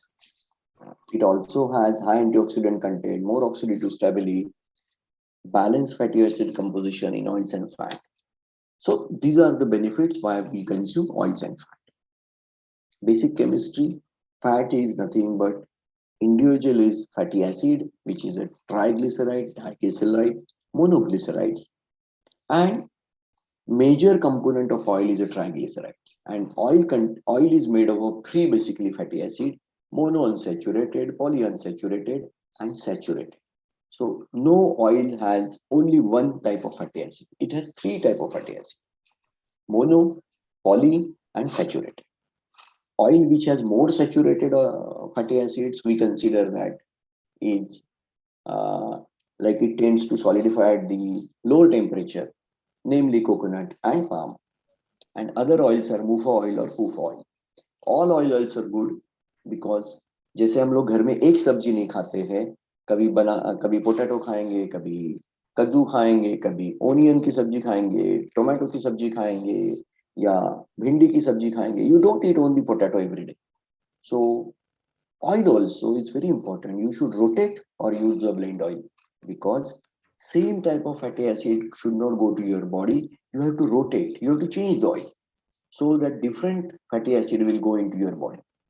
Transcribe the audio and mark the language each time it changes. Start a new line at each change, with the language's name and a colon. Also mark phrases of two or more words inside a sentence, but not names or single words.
English: It also has high antioxidant content, more oxidative stability, balanced fatty acid composition in oils and fat. So these are the benefits why we consume oils and fat. Basic chemistry, fat is nothing but individual is fatty acid, which is a triglyceride, diglyceride, monoglyceride, and major component of oil is a triglyceride. And oil is made up of three basically fatty acid: monounsaturated, polyunsaturated, and saturated. So no oil has only one type of fatty acid. It has three type of fatty acid: mono, poly, and saturated. Oil which has more saturated fatty acids, we consider that is uh, like it tends to solidify at the lower temperature, namely coconut and palm. And other oils are mufa oil or poof oil. All oils are good because
Hindi: जैसे हम लोग घर में एक सब्जी नहीं खाते हैं, कभी पोटैटो खाएंगे, कभी कद्दू खाएंगे, कभी ओनियन की सब्जी खाएंगे, टोमेटो की सब्जी खाएंगे, या भिंडी की सब्जी खाएंगे.
English: You don't eat only potato every day. So oil also is very important. You should rotate or use the blend oil, because same type of fatty acid should not go to your body. You have to rotate. You have to change the oil so that different fatty acid will go into your body.